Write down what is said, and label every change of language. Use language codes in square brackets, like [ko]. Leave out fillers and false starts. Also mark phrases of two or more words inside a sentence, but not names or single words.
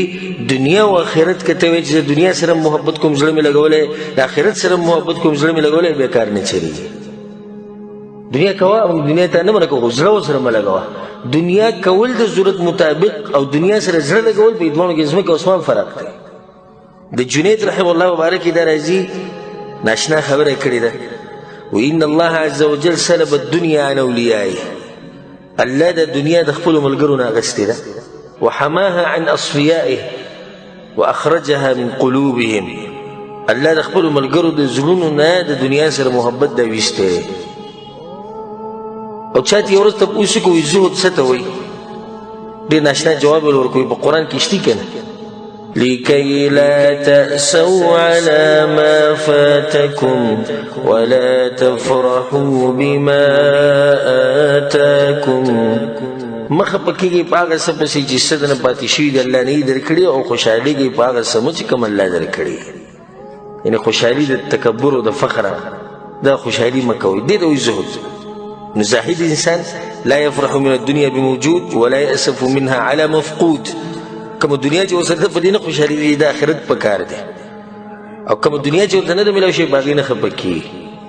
[ps] دنیا او آخرت که ته وایې چې د دنیا سره محبت کوم زړه مې لګولی، د آخرت سره محبت کوم زړه مې لګولی، بېکار نه چلېږي. دنیا کوه، دنیا ته نه منع کوه، زړه ورسره مه لګوه. دنیا کول د ضرورت مطابق او دنیا سره زړه لګول په دواړو کې ځمکه او اسمان فرق دی. د جنید [ar] رحمه الله [ps] مبارک دا راځي ناشنا خبره کړې ده، [ar] وان الله عز وجل سلب الدنيا عن اولیائه. [ps] الله د دنیا د خپلو ملګرو نه اخیستې ده، [ar] وحماها عن اصفیائه واخرجها من قلوبهم. [ps] الله د خپلو ملګرو د زړونو نه د دنیا سره محبت دا ویستی. او چاته یو ورځ تپوس کوي زهد څه ته وایي، ډېر ناشنا جواب یې ورکوي. په قرآن کې شته که نه، [ar] لكي لا تأسوا على ما فاتكم ولا تفرحوا بما آتاكم. [ps] مخه پکېږي په هغه څه پسې چې څه درنه پاتې شوي دي الله نه یې درکړي، او خوشحالېږي په هغه څه چې کوم الله درکړي. یعنې خوشحالي د تکبر او د فخره دا خوشحالي مه کوئ، دې ته وایي زهد. نو زاهد انسان [ar] لا يفرح من الدنيا بموجود ولا يأسف منها على مفقود. [ps] کوم دنیا چې ورسره ده په دې نه خوشحالي د آخرت په کار دی، او کوم دنیا چې ورته نه ده میلاو شي په هغې نه خفه کېږي.